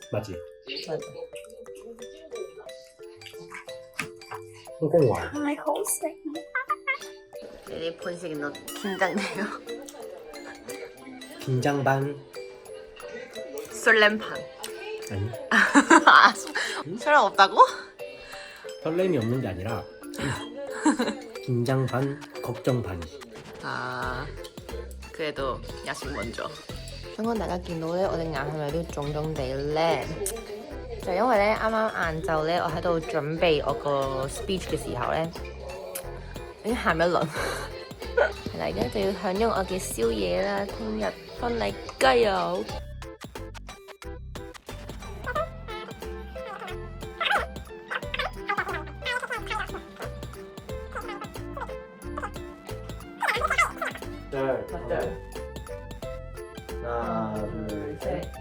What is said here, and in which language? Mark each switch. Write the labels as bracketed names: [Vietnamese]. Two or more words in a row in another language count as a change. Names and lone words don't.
[Korean] 맞지? 맞아. 홍콩화. [Cantonese] 係好食。你哋盤食到 긴장돼요. [Korean] 긴장 반. 설렘 반. 아니. 아, 설렘 없다고? 설렘이 없는 게 아니라 긴장 반, 걱정 반. 아, 그래도 야식 먼저. [Cantonese] 香港大家見到咧，我隻眼係咪都腫腫地咧？就因為咧，啱啱晏晝咧，我喺度準備我個 speech 嘅時候咧，已經喊一輪。係啦，而家就要享用我嘅宵夜啦。聽日婚禮加油！ [Korean] 네. 하나, 둘, 셋.